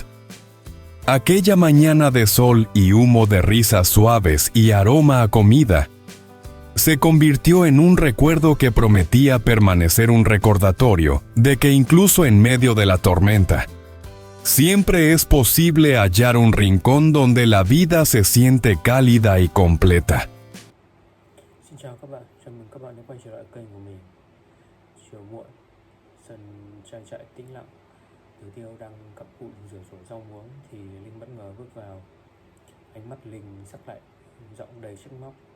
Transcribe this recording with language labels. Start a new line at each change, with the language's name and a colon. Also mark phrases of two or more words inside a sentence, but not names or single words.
Spanish: Aquella mañana de sol y humo de risas suaves y aroma a comida se convirtió en un recuerdo que prometía permanecer, un recordatorio de que incluso en medio de la tormenta, siempre es posible hallar un rincón donde la vida se siente cálida y completa.
Vietnamese: Xin chào các bạn, chào mừng các bạn đã quay trở lại kênh của mình. Chiều muộn, sân trang trại tĩnh lặng, Từ Tiêu đang cặm cụi rửa sổ rau muống thì Linh bất ngờ bước vào. Ánh mắt Linh sắc lạnh, giọng đầy trách móc.